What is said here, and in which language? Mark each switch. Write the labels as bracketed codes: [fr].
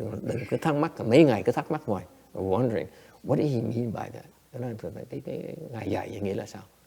[vi] Đừng cứ thắc mắc, mấy ngày cứ thắc mắc hoài. [en] Wondering, what did he mean by that? [vi] Cái Ngài dạy vậy nghĩa là sao?